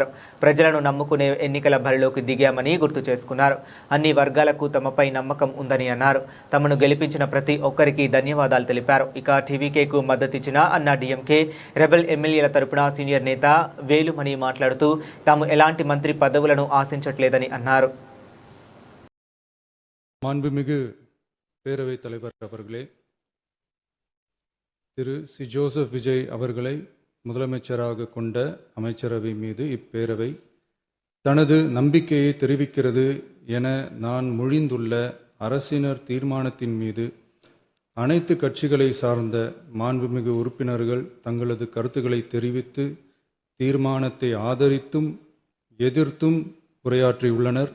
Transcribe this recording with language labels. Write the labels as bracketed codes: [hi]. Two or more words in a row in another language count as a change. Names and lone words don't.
[te] ప్రజలను నమ్ముకునే ఎన్నికల బరిలోకి దిగామని గుర్తు చేసుకున్నారు. అన్ని వర్గాలకు తమపై నమ్మకం ఉందని అన్నారు. తమను గెలిపించిన ప్రతి ఒక్కరికి ధన్యవాదాలు తెలిపారు. ఇక టీవీకేకు మద్దతిచ్చిన అన్నా డీఎంకే రెబెల్ ఎమ్మెల్యేల తరపున సీనియర్ నేత వేలుమణి మాట్లాడుతూ తాము ఎలాంటి మంత్రి పదవులను ఆశించట్లేదని అన్నారు. [ta] மாண்புமிகு பேரவைத் தலைவர் அவர்களே, திரு சி ஜோசப் விஜய் அவர்களை முதலமைச்சராக கொண்ட அமைச்சரவை மீது இப்பேரவை தனது நம்பிக்கையை தெரிவிக்கிறது என நான் மொழிந்துள்ள அரசினர் தீர்மானத்தின் மீது அனைத்து கட்சிகளை சார்ந்த மாண்புமிகு உறுப்பினர்கள் தங்களது கருத்துக்களை தெரிவித்து தீர்மானத்தை ஆதரித்தும் எதிர்த்தும் உரையாற்றியுள்ளனர்.